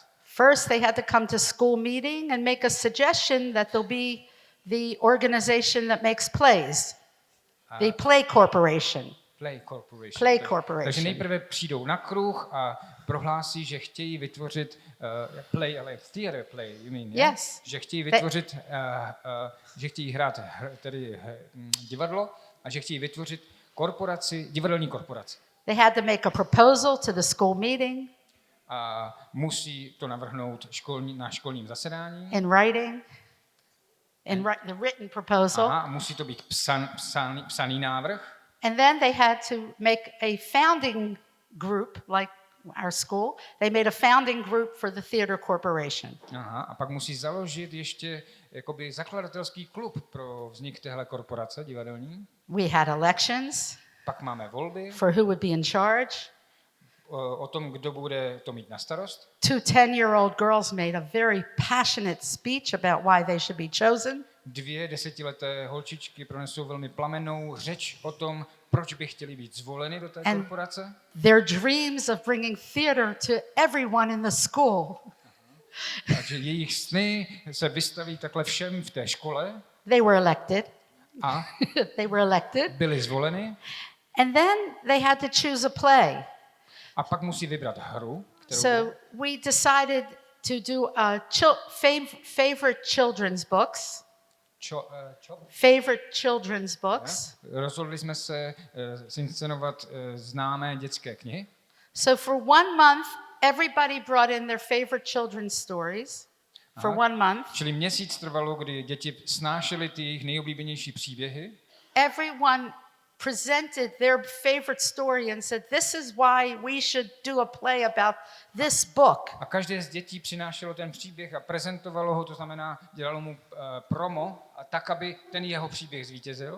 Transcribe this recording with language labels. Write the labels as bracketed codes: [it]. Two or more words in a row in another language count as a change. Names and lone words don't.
[en] First, they had to come to school meeting and make a suggestion that there'll be the organization that makes plays, the Play Corporation. Play Corporation. Play Corporation. [cs] Takže nejprve přijdou na kruh a prohlásí, že chtějí vytvořit play, ale [en] theater play, you mean, yeah? Yes. [cs] Že chtějí vytvořit, že chtějí hrát tedy divadlo a že chtějí vytvořit korporaci, divadelní korporaci. [en] They had to make a proposal to the school meeting [cs] A musí to navrhnout na školním zasedání. [en] in writing, the written proposal. [cs] Aha, musí to být psaný návrh. [en] And then they had to make a founding group, like our school. They made a founding group for the theater corporation. [cs] Aha, a pak musí založit ještě jakoby zakladatelský klub pro vznik téhle korporace divadelní. [en] We had elections [cs] Pak máme volby [en] for who would be in charge. [cs] o tom, kdo bude to mít na starost. [en] 2 10-year-old girls made a very passionate speech about why they should be chosen. [cs] 2 desetileté holčičky pronesou velmi plamennou řeč o tom, proč by chtěli být zvoleny do té korporace. [en] Their dreams of bringing theater to everyone in the school. [cs] Takže jejich sny se vystaví takhle všem v té škole. [en] They were elected. [cs] A [en] They were elected. [cs] byli zvoleny. [en] And then they had to choose a play. [cs] A pak musí vybrat hru, kterou [en] So we decided to do favorite children's books. Favorite children's books. [cs] Rozhodli jsme se zinscenovat známé dětské knihy. [en] So for 1 month, everybody brought in their favorite children's stories. For 1 month. [cs] Čili měsíc trvalo, kdy děti snášely ty jejich nejoblíbenější příběhy. [en] Everyone presented their favorite story and said, this is why we should do a play about this book. [cs] A každé z dětí přinášelo ten příběh a prezentovalo ho, to znamená, dělalo mu promo, a tak, aby ten jeho příběh zvítězil.